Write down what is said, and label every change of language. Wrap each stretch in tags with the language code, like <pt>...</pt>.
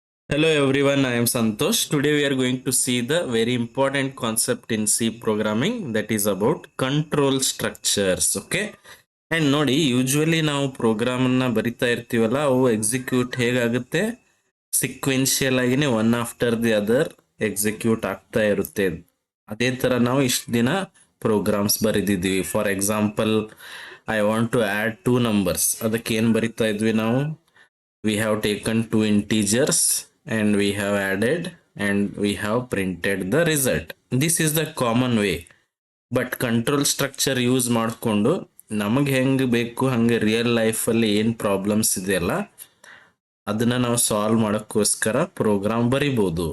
<en>Hello everyone, I am Santosh. Today we are going to see the very important concept in C programming, that is about control structures.</en> <kn>Okay, and ನೋಡಿ usually ನಾವು program ಅನ್ನ ಬರಿತಾ ಇರ್ತೀವಲ್ಲ, ಅವು execute ಹೇಗಾಗುತ್ತೆ, sequential ಆಗಿನೇ</kn> <en>one after the other</en> <kn>execute ಆಗ್ತಾ ಇರುತ್ತೆ. ಅದೇ ತರ ನಾವು ಇಷ್ಟು ದಿನ programmes ಬರೆದಿದ್ವಿ.</kn> <en>for example, I want to add 2 numbers,</en> <kn>ಅದಕ್ಕೆ ಏನ್ ಬರಿತಾ ಇದ್ವಿ ನಾವು?</kn> <en>We have taken 2 integers and we have added and we have printed the result. This is the common way. But control structure use</en> <kn>ಮಾಡಿಕೊಂಡು ನಮಗೆ ಹೆಂಗೆ ಬೇಕು ಹಂಗೆ ರಿಯಲ್ ಲೈಫಲ್ಲಿ ಏನು ಪ್ರಾಬ್ಲಮ್ಸ್ ಇದೆಯಲ್ಲ ಅದನ್ನ ನಾವು ಸಾಲ್ವ್ ಮಾಡೋಕ್ಕೋಸ್ಕರ ಪ್ರೋಗ್ರಾಮ್ ಬರಿಬೋದು.</kn>